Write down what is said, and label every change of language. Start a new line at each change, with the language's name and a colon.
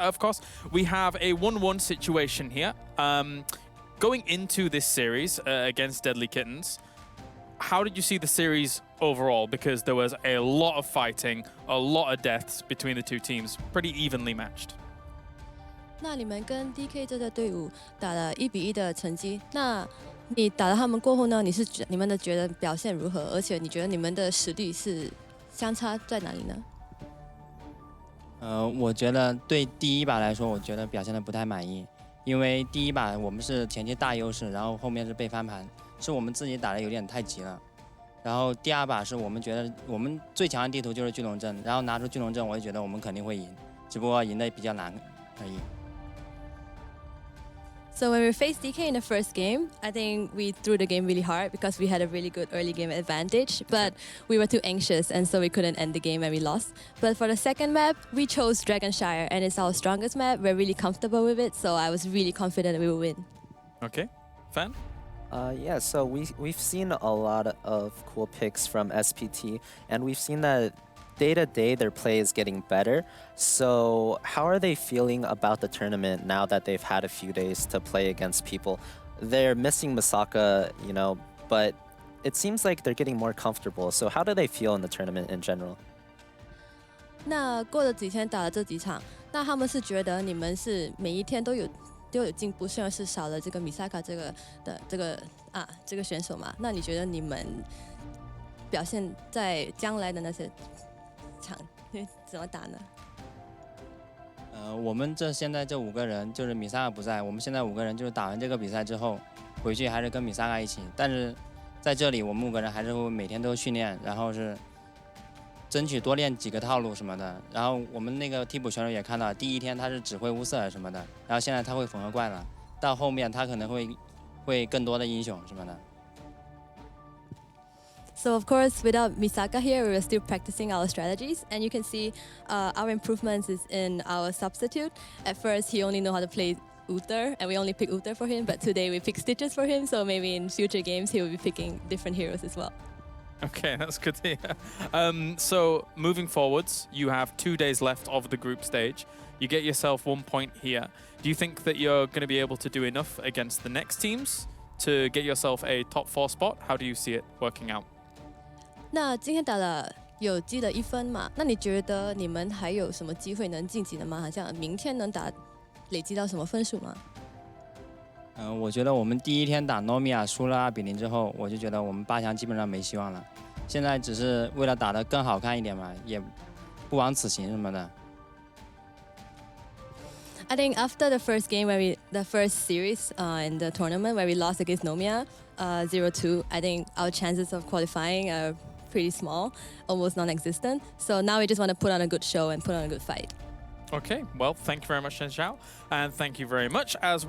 English: Of course, we have a 1-1 situation here. Going into this series against Deadlykittens, how did you see the series overall? Because there was a lot of fighting, a lot of deaths between the two teams, pretty evenly matched.
Chinese: 那你们跟 DK 这个队伍打了1比1的成绩，那你打了他们过后呢？你们的觉得表现如何？而且你觉得你们的实力是相差在哪里呢？我觉得对第一把来说，我觉得表现的不太满意，因为第一把我们是前期大优势，然后后面是被翻盘，是我们自己打的有点太急了。然后第2把是我们觉得我们最强的地图就是巨龙阵，然后拿出巨龙阵，我就觉得我们肯定会赢，只不过赢得比较难而已。
English: So when we faced DK in the first game, I think we threw the game really hard because we had a really good early game advantage, but we were too anxious and so we couldn't end the game and we lost. But for the second map, we chose Dragonshire and it's our strongest map. We're really comfortable with it, so I was really confident that we will win. Okay, Fan? Yeah, so we've seen a lot of cool picks from SPT, and we've seen that day-to-day their play is getting better. So how are they feeling about the tournament now that they've had a few days to play against people? They're missing Misaka, you know, but it seems like they're getting more comfortable. So how do they feel in the tournament in general?
Chinese: 那过了几天打了这几场，那他们是觉得你们是每一天都有进步，虽然是少了这个米萨卡这个选手嘛，那你觉得你们表现在将来的那些场怎么打呢？我们现在这5个人就是米萨卡不在，我们现在5个人就是打完这个比赛之后，回去还是跟米萨卡一起。但是在这里我们5个人还是会每天都训练，然后是争取多练几个套路什么的。然后我们那个替补选手也看到，第1天他是只会乌瑟尔什么的，然后现在他会缝合怪了，到后面他可能会更多的英雄什么的。
English: So of course, without Misaka here, we were still practicing our strategies, and you can see our improvements is in our substitute. At first, he only know how to play Uther, and we only pick Uther for him, but today we pick Stitches for him, so maybe in future games he will be picking different heroes as well. Okay, that's good to hear. So moving forwards, you have 2 days left of the group stage. You get yourself 1 point here. Do you think that you're going to be able to do enough against the next teams to get yourself a top 4 spot? How do you see it working out?
Chinese: 那今天打了有积了1分嘛？那你觉得你们还有什么机会能晋级的吗？好像明天能累积到什么分数吗？我觉得我们第1天打 Nomia 输了2比0之后，我就觉得我们8强基本上没希望了。现在只是为了打得更好看一点嘛，也不枉此行什么的。
English: I think after the first game, the first series in the tournament where we lost against Nomia 0-2, I think our chances of qualifying are pretty small, almost non-existent. So now we just want to put on a good show and put on a good fight. Okay, well, thank you very much, Shen Xiao, and thank you very much as we